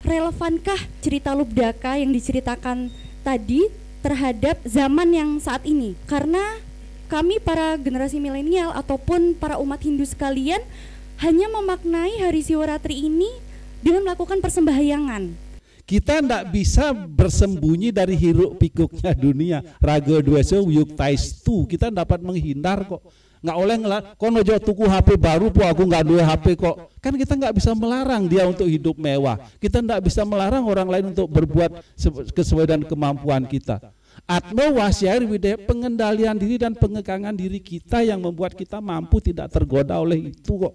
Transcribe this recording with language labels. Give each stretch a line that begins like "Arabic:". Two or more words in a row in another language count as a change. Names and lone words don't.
Indonesian: relevankah cerita Lubdaka yang diceritakan tadi terhadap zaman yang saat ini? Karena kami para generasi milenial ataupun para umat Hindu sekalian hanya memaknai hari Siwaratri ini dengan melakukan persembahyangan. Kita tidak bisa bersembunyi dari hiruk pikuknya dunia.
Sanskrit: Raga dwesa wiyuk taistu,
Indonesian: kita dapat menghindar kok.
Javanese: Nggak oleh kono jo tuku HP baru po aku nggak duwe HP kok.
Indonesian: Kan kita nggak bisa melarang dia untuk hidup mewah. Kita nggak bisa melarang orang lain untuk berbuat sesuai dengan kemampuan kita.
Sanskrit: Atmo wasyar widaya,
Indonesian: pengendalian diri dan pengekangan diri kita yang membuat kita mampu tidak tergoda oleh itu kok.